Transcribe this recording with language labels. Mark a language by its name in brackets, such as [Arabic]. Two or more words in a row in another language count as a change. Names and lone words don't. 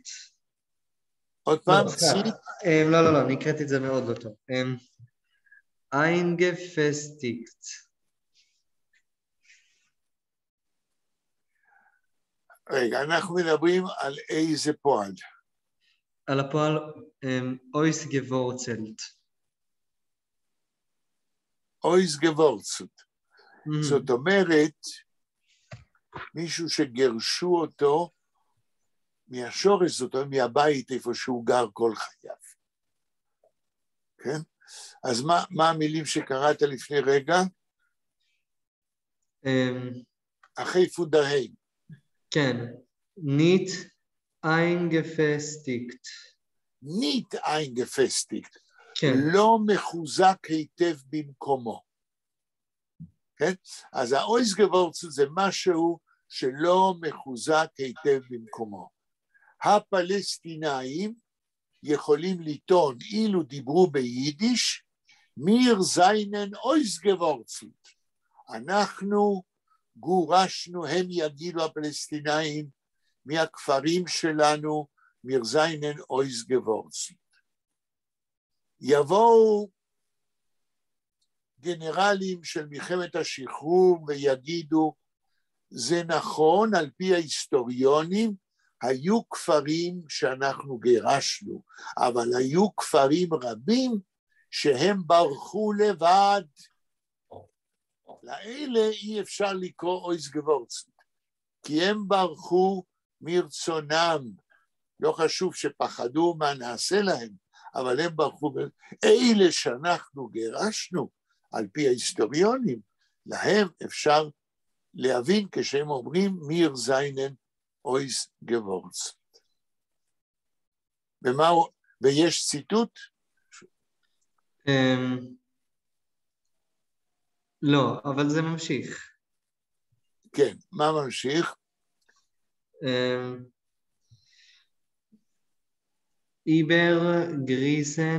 [Hebrew] עוד פעם, פסיק? לא, אני הקראתי את זה מאוד לא טוב. [Yiddish] איינגפסטיקט. [Hebrew] רגע, אנחנו מדברים על איזה פועל? על הפועל [Yiddish] אויס גוורצלט. אויס גוורצלט. [Hebrew] זאת אומרת, מישהו שגרשו אותו מהשורש, זאת אומרת, מהבית איפה שהוא גר כל חייו. כן? אז מה המילים שקראת לפני רגע? אחרי פונדרהיים. כן. [Yiddish] ניט איינגפסטיקט. ניט איינגפסטיקט. כן. [Hebrew] לא מחוזק היטב במקומו. כן? אז [Yiddish] האויס גוורצלט [Hebrew] זה משהו שלא מחוזק היטב במקומו. הפלסטינאים יכולים לטעון, אילו דיברו ביידיש, [Yiddish] מיר זיינן אויס גוורצלט. [Hebrew] אנחנו גורשנו, הם יגידו הפלסטינאים, מהכפרים שלנו, [Yiddish] מיר זיינן אויס גוורצלט. [Hebrew] יבואו גנרלים של מלחמת השחרור ויגידו, זה נכון, על פי ההיסטוריונים, היו כפרים שאנחנו גירשנו, אבל היו כפרים רבים שהם ברחו לבד. לאלה אי אפשר לקרוא [Yiddish] אויס גוורצלט, [Hebrew] כי הם ברחו מרצונם, לא חשוב שפחדו מה נעשה להם, אבל הם ברחו, אלה שאנחנו גירשנו, על פי ההיסטוריונים, להם אפשר להבין כשהם אומרים [Yiddish] מיר זיינן אויס גבורץ. [Hebrew] ויש ציטוט? לא, אבל זה ממשיך. כן, מה ממשיך? [Yiddish] איבר גריסן